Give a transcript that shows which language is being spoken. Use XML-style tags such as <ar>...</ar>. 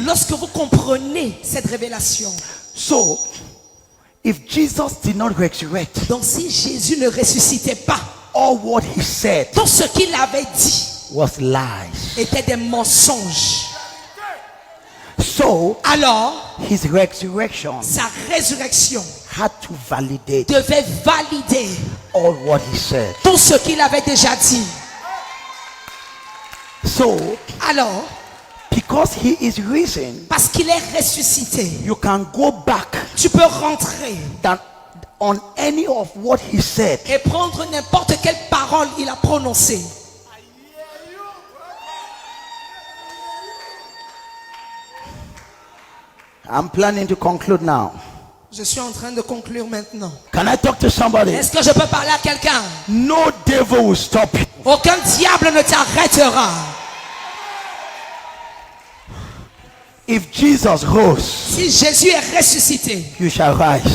<fr>lorsque vous comprenez cette révélation,</fr> <en>so if Jesus did not resurrect,</en> <fr>donc si Jésus ne ressuscitait pas,</fr> <en>all what he said</en> <fr>tout ce qu'il avait dit</fr> <en>was lies.</en> <fr>était des mensonges.</fr> <en>So</en> <fr>Alors,</fr> <en>his resurrection</en> <fr>sa résurrection</fr> <en>had to validate</en> <fr>devait valider</fr> <en>all what he said.</en> <fr>tout ce qu'il avait déjà dit.</fr> <en>So</en> <fr>Alors,</fr> <en>because he is risen,</en> <fr>parce qu'il est ressuscité,</fr> <en>you can go back</en> <fr>tu peux rentrer</fr> <en>that on any of what he said</en> <fr>et prendre n'importe quelle parole il a prononcée.</fr> <en>I'm planning to conclude now.</en> <fr>Je suis en train de conclure maintenant.</fr> <en>Can I talk to somebody?</en> <fr>Est-ce que je peux parler à quelqu'un?</fr> <en>No devil will stop you.</en> <fr>Aucun diable ne t'arrêtera.</fr> <en>If Jesus rose,</en> <fr>Si Jésus est ressuscité,</fr> <en>you shall rise.</en>